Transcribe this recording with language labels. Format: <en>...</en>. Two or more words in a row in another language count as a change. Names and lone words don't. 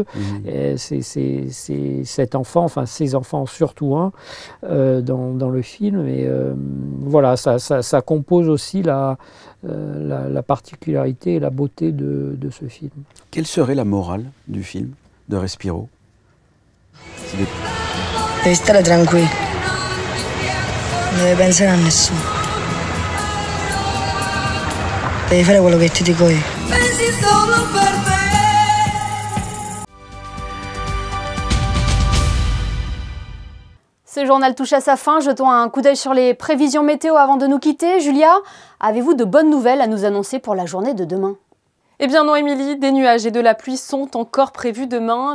<fr>C'est cet enfant, enfin ces enfants surtout un, dans le film. Et voilà, ça compose aussi la particularité et la beauté de ce film. Quelle serait la morale du film de Respiro?</fr> <it>Devi stare tranquillo, non devi pensare a nessuno, devi fare quello che ti dico io. Pensi solo per me.</it> <fr>Ce journal touche à sa fin. Jetons un coup d'œil sur les prévisions météo avant de nous quitter. Julia, avez-vous de bonnes nouvelles à nous annoncer pour la journée de demain? Eh bien non, Émilie, des nuages et de la pluie sont encore prévus demain.</fr>